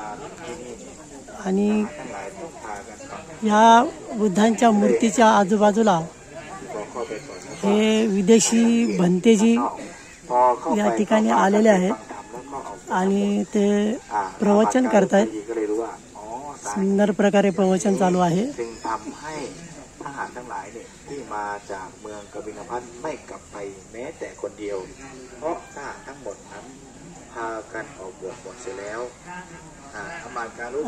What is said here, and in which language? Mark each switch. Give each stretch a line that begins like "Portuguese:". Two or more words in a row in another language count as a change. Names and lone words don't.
Marathi: आणि या बुद्धांच्या मूर्तीच्या आजूबाजूला हे विदेशी भंतेजी या ठिकाणी आलेले आहेत आणि ते प्रवचन करतायत. सुंदर प्रकारे प्रवचन चालू आहे.
Thai: ทหารทั้งหลายเนี่ยที่มาจากเมืองกบิลพัสไม่กลับไปแม้แต่คนเดียวเพราะทหารทั้งหมดนั้นพากันออกบวชหมดเสียแล้วอาการรู้